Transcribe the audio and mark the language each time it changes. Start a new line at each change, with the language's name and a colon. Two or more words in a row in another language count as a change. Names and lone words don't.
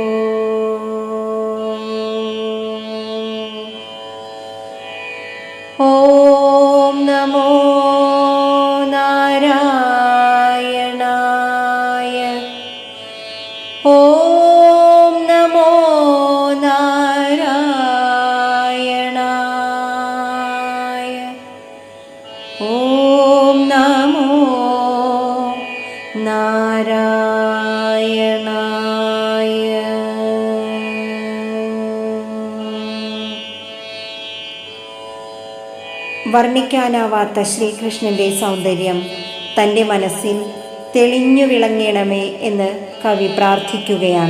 Sanskrit: ॐ नमो नारायणाय। ॐ नमो नारायणाय। ॐ नमो നാരായണായ.
Malayalam: വർണ്ണിക്കാനാവാത്ത ശ്രീകൃഷ്ണന്റെ സൗന്ദര്യം തൻ്റെ മനസ്സിൽ തെളിഞ്ഞു വിളങ്ങണമേ എന്ന് കവി പ്രാർത്ഥിക്കുകയാണ്.